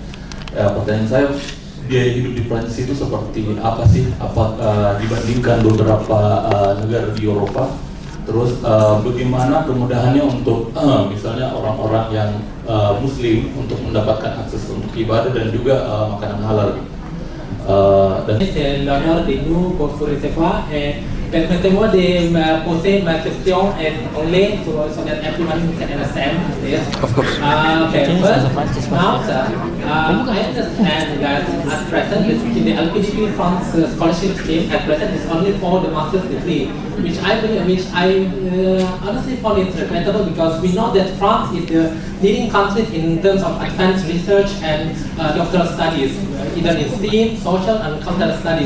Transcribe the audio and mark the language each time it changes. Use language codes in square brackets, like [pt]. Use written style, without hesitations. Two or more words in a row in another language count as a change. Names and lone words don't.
[id] Pertanyaan saya, biaya hidup di Prancis itu seperti apa sih? Dibandingkan beberapa negara di Eropa? Terus bagaimana kemudahannya untuk misalnya orang-orang yang Muslim untuk mendapatkan akses untuk ibadah dan juga makanan halal? [fr] C'est l'honneur de nous pour vous recevoir et permettez-moi de me poser ma question en anglais [en] so that everyone can understand this. Of course. Okay, first, now I understand that at present the LPDP France scholarship scheme at present is only for the master's degree, which I honestly found it regrettable, because we know that France is the leading country in terms of advanced research and doctoral studies, either in STEAM, social and cultural studies.